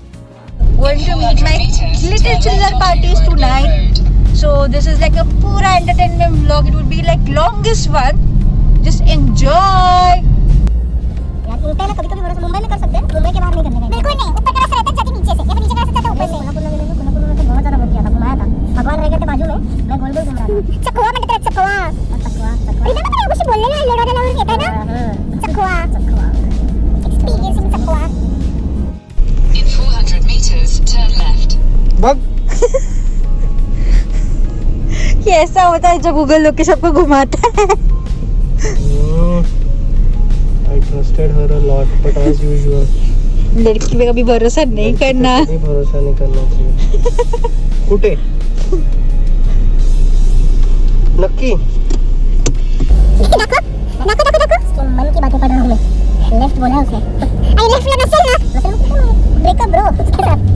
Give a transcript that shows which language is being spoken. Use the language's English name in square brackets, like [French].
[English] going to meet my little children parties tonight. So this is like a pura entertainment vlog. It would be like longest one. Just enjoy. [Hindi] यार उल्टा ना कभी-कभी बड़ा मुंबई में कर सकते हैं. मुंबई के बाहर नहीं करने का. बिल्कुल नहीं. ऊपर का रास्ता रहता है जाके नीचे से. या फिर नीचे का रास्ता रहता है ऊपर से. कोल्हापुर में तो बहुत ज्यादा बहुत किया था. घुमाया था. भगवान रह गए थे बाजू में. मैं गोल गोल घूम रहा था. चकवा में तेरा चकवा. इधर ना कुछ बोलने ना लड़ा लड़ा कहता है ना. चकवा. एक्सपीरियंसिंग चकवा. [English] In 400 meters, turn left. बग [Hindi] ये ऐसा होता है जब गूगल लोकेशन को घुमाता है. [English] I trusted her a lot, but as usual. [Hindi] लड़की पे कभी भरोसा नहीं करना. कभी भरोसा नहीं करना चाहिए. [Marathi] कुटे नक्की. [Hindi] देखो मन की बातें पढ़ रहा हूँ मैं. लेफ्ट बोला है उसने. आई लेफ्ट लगा चल ना. Breakup bro.